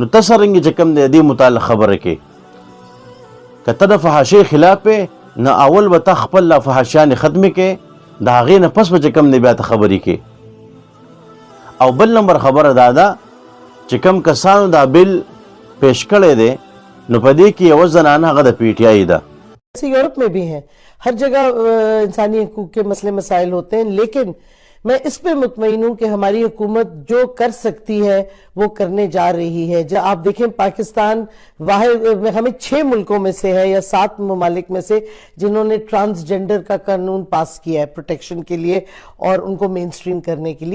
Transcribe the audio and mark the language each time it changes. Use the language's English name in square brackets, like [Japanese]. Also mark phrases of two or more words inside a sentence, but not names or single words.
[Pashto] نو ته څرنګه چې کوم د دې متعلق خبره کې که ته د فحاشۍ خلاف یې نو اول به ته خپل لا فحاشیانې ختمې کې د هغې نه پس به چې کوم دی بیا ته خبرې کې. او بل نمبر خبره دا ده چې کوم کسانو دا بل پیش کړی دی نو په دې کې یوه زنانه هغه د پی ټی آئی ده. [Urdu] یورپ میں بھی ہیں، ہر جگہ انسانی حقوق کے مسئلے مسائل ہوتے ہیں، لیکن میں اس پہ مطمئن ہوں کہ ہماری حکومت جو کر سکتی ہے وہ کرنے جا رہی ہے. جب آپ دیکھیں پاکستان واحد ہمیں 6 ملکوں میں سے ہے یا 7 ممالک میں سے جنہوں نے ٹرانسجنڈر کا قانون پاس کیا ہے پروٹیکشن کے لیے اور ان کو مین سٹریم کرنے کے لیے.